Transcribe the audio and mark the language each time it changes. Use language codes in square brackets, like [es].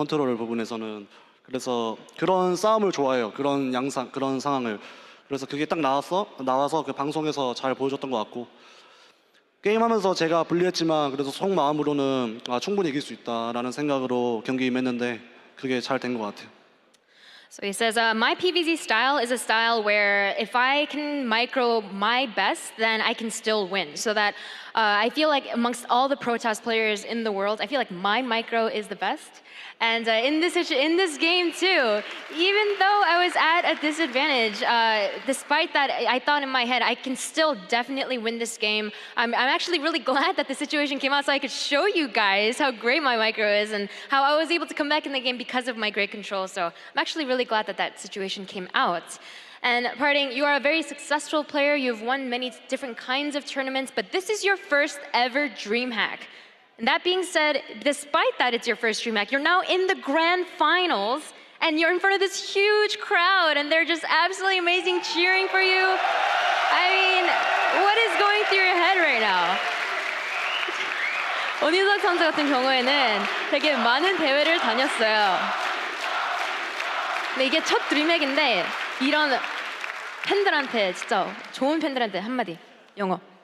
[ko] 컨트롤 부분에서는. 그래서 그런 싸움을 좋아해요. 그런 양상, 그런 상황을. 그래서 그게 딱 나와서 그 방송에서 잘 보여줬던 것 같고 게임하면서 제가 불리했지만 그래도 속마음으로는 충분히 이길 수 있다라는 생각으로 경기 임했는데 그게 잘 된 것 같아요. [en] So he says, my PvZ style is a style where if I can micro my best, then I can still win. So that I feel like amongst all the Protoss players in the world, I feel like my micro is the best. And in this game too, even though I was at a disadvantage, despite that, I thought in my head, I can still definitely win this game. I'm actually really glad that the situation came out so I could show you guys how great my micro is and how I was able to come back in the game because of my great control. So I'm actually really glad that that situation came out. And PartinG, you are a very successful player. You've won many different kinds of tournaments, but this is your first ever DreamHack. And that being said, despite that it's your first DreamHack, you're now in the grand finals and you're in front of this huge crowd and they're just absolutely amazing cheering for you. I mean, what is going through your head right now? [ko] 원희석 선수 같은 경우에는 되게 많은 대회를 다녔어요. 근데 이게 첫 드림핵인데 이런 팬들한테 진짜 좋은 팬들한테 한마디 영어.